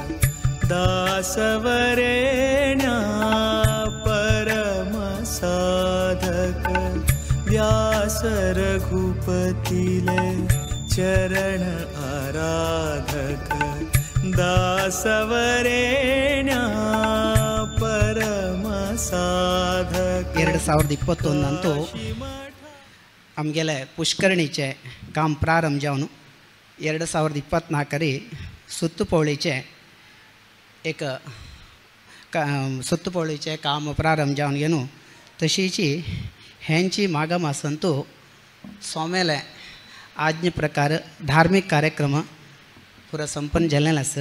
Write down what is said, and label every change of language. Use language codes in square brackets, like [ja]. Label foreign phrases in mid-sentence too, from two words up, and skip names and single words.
[kok] दासवरेण्या परम साधक व्यास रघुपतिले चरण आराधक दासवरेण्या परम साधक. 2021 ಅಂತೂ आमगेले पुष्करणीचे काम प्रारंभ जावन 2024 सुत्तुपौळीचे एक सुत्तुपौळीचे काम प्रारंभ जावन गेलो. तशीची हेंची मागम आसंतू सोमेले आज्ञे प्रकार धार्मिक कार्यक्रम पुरा संपन्न जाल्लेले आसा.